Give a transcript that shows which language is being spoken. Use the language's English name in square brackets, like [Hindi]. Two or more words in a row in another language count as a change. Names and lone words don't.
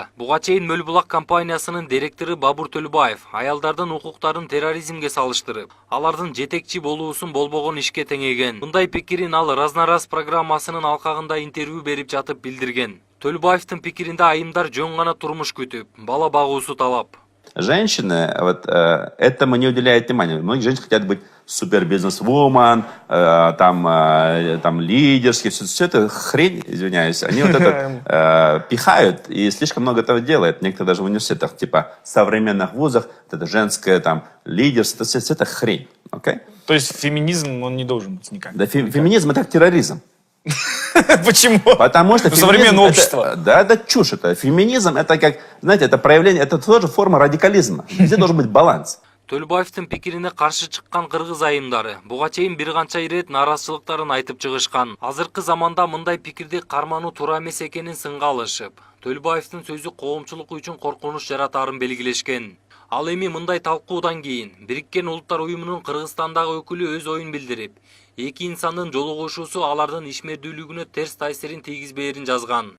[Kyrgyz] Буга чейин Мөлбулак компаниясынын директору Бабур Төлөбаев аялдардын укуктарын терроризмге салыштырып, алардын жетекчи болуусун болбогон ишке теңеген. Мындай пикирин ал Разнораз программасынын алкагында интервью берип жатып билдирген. Төлөбаевдин пикиринде айымдар жөн гана турмуш күтүп, бала багуусу талап. [Russian] Женщины, вот этому не уделяют внимания. Многие женщины хотят быть супер бизнес-вумен, там лидерские, все это хрень, извиняюсь. Они вот это пихают и слишком много этого делают. Некоторые даже в университетах, типа современных вузах, это женское там лидерство, все это хрень. Okay? То есть феминизм, он не должен быть никак. Да, феминизм это как терроризм. Почему? Потому что современное общество. Да, это чушь. Это. Феминизм это как, знаете, это проявление, это тоже форма радикализма. Везде должен быть баланс. [Kyrgyz] Төлөбаевдин пикирине каршы чыккан кыргыз айымдары буга чейин бир канча ирет нааразычылыктарын айтып чыгышкан. Азыркы заманда мындай пикирди кармануу туура эмес экенин сынга алышып, Төлөбаевдин сөзү коомчулук үчүн коркунуч жаратаарын белгилешкен. Ал эми мындай талкуудан кийин Бириккен Улуттар уюмунун Кыргызстандагы өкүлү өз оюн билдирип, эки инсандын жолугушуусу алардын ишмердүүлүгүнө терс таасирин тийгизбээрин жазган.